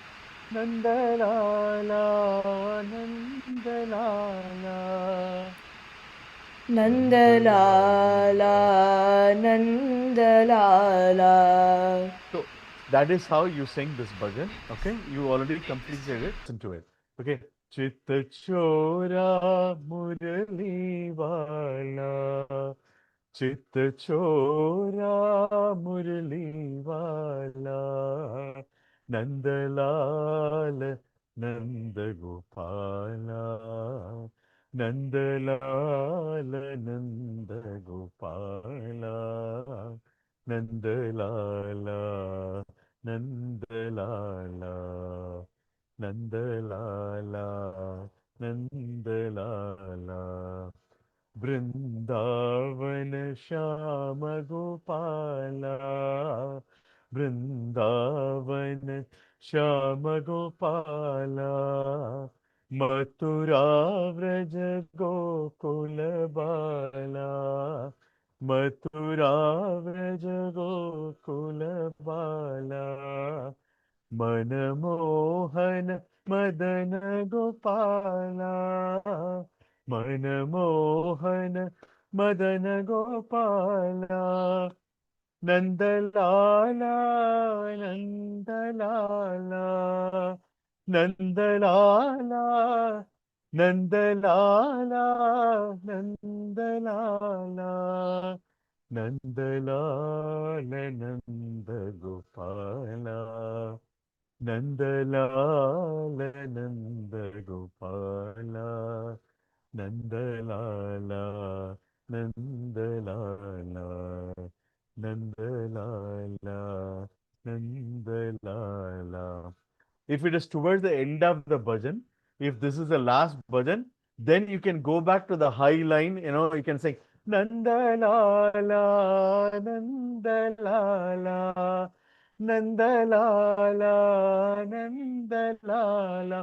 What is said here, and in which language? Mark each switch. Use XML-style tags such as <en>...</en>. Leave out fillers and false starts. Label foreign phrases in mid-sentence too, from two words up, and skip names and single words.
<hi>Nandalala, Nandalala. Nandalala Nandalala.</hi> <en>So That is how you sing this bhajan. Okay, you already completed it. Listen to it. Okay.</en> <hi>चित्त चोर मुरलीवाला, चित्त चोर Muraliwala, Nandalala Nandagopala, Nandalala Nandagopala, Nandalala Nandalala, Nandalala, Nandalala. वृन्दावन श्याम गोपाला, वृन्दावन श्याम गोपाला, मथुरा व्रज गोकुल बाला, मथुरा व्रज गोकुल बाला, मनमोहन मदन गोपाला, मनमोहन मदन गोपाला, Nandalala Nandalala, Nandalala Nandalala, Nandalala, Nandalala Nandagopala, Nandalala Nandagopala, Nandalala Nandalala, Nandalala Nandalala.</hi> <en>If it is towards the end of the bhajan, if this is the last bhajan, then you can go back to the high line, you can sing Nandalala, Nandalala, Nandalala, Nandalala.</en>